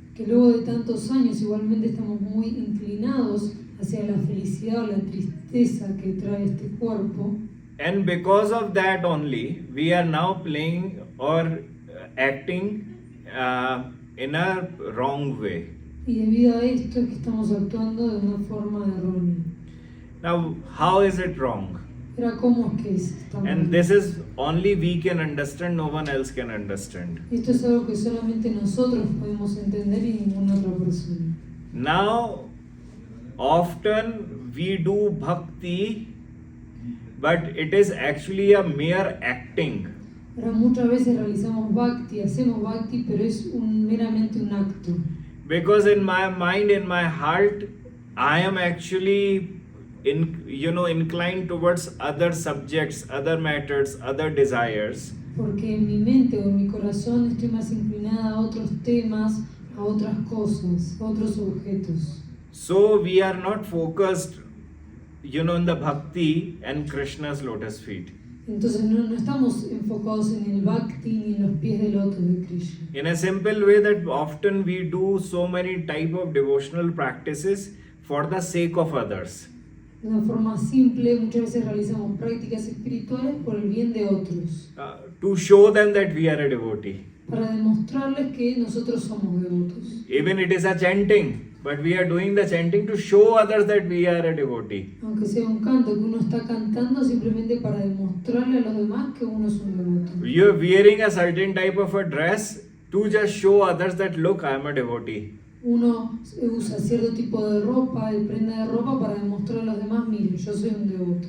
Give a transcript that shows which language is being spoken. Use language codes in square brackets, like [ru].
[es] Que luego de tantos años igualmente estamos muy inclinados hacia la felicidad o la tristeza que trae este cuerpo. [en] And because of that only, we are now playing or acting in a wrong way. [es] Y debido a esto es que estamos actuando de una forma errónea. [en] Now, how is it wrong? [es] Pero ¿cómo es que está mal? [en] And this is only we can understand, no one else can understand. [es] Esto es algo que solamente nosotros podemos entender y ninguna otra persona. [en] Now, often we do bhakti, but it is actually a mere acting. [es] Ahora muchas veces realizamos bhakti, hacemos bhakti, pero es meramente un acto. [en] Because in my mind, in my heart, I am actually inclined towards other subjects, other matters, other desires. [es] Porque en mi mente o en mi corazón estoy más inclinada a otros temas, a otras cosas, a otros objetos. [en] So we are not focused, in the bhakti and Krishna's lotus feet. [es] Entonces no estamos enfocados en el bhakti ni en los pies de lotos de Krishna. [en] In a simple way, that often we do so many type of devotional practices for the sake of others. [es] De una forma simple, muchas veces realizamos prácticas espirituales por el bien de otros, [en] To show them that we are a devotee. [es] para demostrarles que nosotros somos devotos. [en] Even it is a chanting, but we are doing the chanting to show others that we are a devotee. [es] Aunque sea un canto que uno está cantando simplemente para demostrarle a los demás que uno es un devoto. [en] You are wearing a certain type of a dress to just show others that look, I am a devotee. [es] Uno usa cierto tipo de ropa, de prenda de ropa para demostrar a los demás, miren, yo soy un devoto.